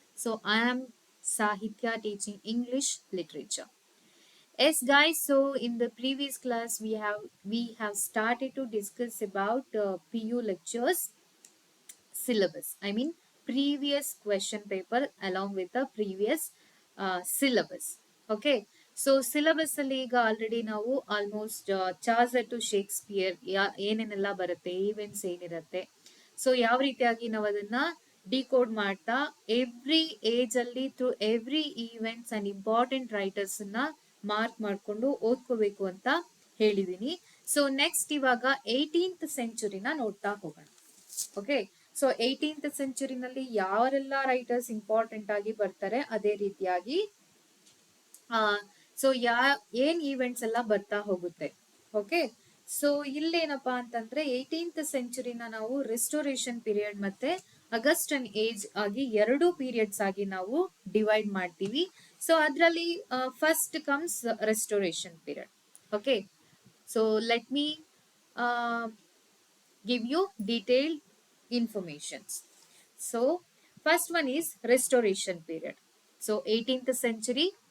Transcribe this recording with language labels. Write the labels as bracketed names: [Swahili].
[English] So, I am Sahitya teaching English literature. Yes, guys. So, in the previous class, we have started to discuss about PU lectures syllabus. I mean, previous question paper along with the previous syllabus. Okay. [Kannada] So syllabus ಅಲ್ಲಿ ಈಗ already ನಾವು almost Charles to Shakespeare ಏನೇನೆಲ್ಲ ಬರುತ್ತೆ events ಏನಿರುತ್ತೆ so ಯಾವ ರೀತಿಯಾಗಿ ನಾವು ಅದನ್ನ ಡಿಕೋಡ್ ಮಾಡ್ತಾ ಎವ್ರಿ ಏಜ್ ಅಲ್ಲಿ through every events and important writers ನ ಮಾರ್ಕ್ ಮಾಡ್ಕೊಂಡು ಓದ್ಕೋಬೇಕು ಅಂತ ಹೇಳಿದೀನಿ. ಸೊ ನೆಕ್ಸ್ಟ್ ಇವಾಗ 18th ಸೆಂಚುರಿನ ನೋಡ್ತಾ ಹೋಗೋಣ. ಓಕೆ. ಸೊ 18th ಸೆಂಚುರಿನಲ್ಲಿ ಯಾರೆಲ್ಲ ರೈಟರ್ಸ್ ಇಂಪಾರ್ಟೆಂಟ್ ಆಗಿ ಬರ್ತಾರೆ ಅದೇ ರೀತಿಯಾಗಿ ಸೊ ಏನ್ ಈವೆಂಟ್ಸ್ ಎಲ್ಲ ಬರ್ತಾ ಹೋಗುತ್ತೆ. ಓಕೆ. ಸೊ ಇಲ್ಲೇನಪ್ಪಾ ಅಂತಂದ್ರೆ 18th ಸೆಂಚುರಿನ ನಾವು ರೆಸ್ಟೋರೇಷನ್ ಪೀರಿಯಡ್ ಮತ್ತೆ ಅಗಸ್ಟನ್ ಏಜ್ ಆಗಿ ಎರಡು ಪೀರಿಯಡ್ಸ್ ಆಗಿ ನಾವು ಡಿವೈಡ್ ಮಾಡ್ತೀವಿ. ಸೊ ಅದ್ರಲ್ಲಿ first comes restoration period. Okay. [English] So let me give you detailed informations. So first one is restoration period. So 18th century.